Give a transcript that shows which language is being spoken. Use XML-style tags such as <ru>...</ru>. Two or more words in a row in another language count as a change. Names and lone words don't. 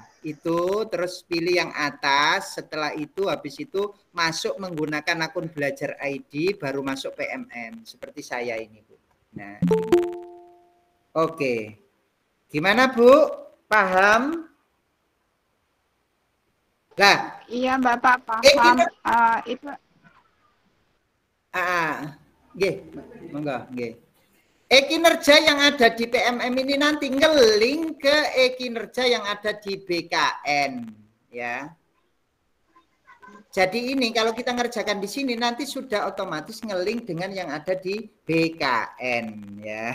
<id>Itu terus pilih yang atas. Setelah itu habis itu masuk menggunakan akun Belajar ID baru masuk PMM seperti saya ini Bu. Nah. Oke. Gimana Bu? Paham? Lah, iya Bapak paham. Itu</id> <jv>nggih, monggo, nggih.</jv> <id>Kinerja yang ada di PMM ini nanti ngeling ke kinerja yang ada di BKN, ya. Jadi ini kalau kita ngerjakan di sini nanti sudah otomatis ngeling dengan yang ada di BKN, ya.</id>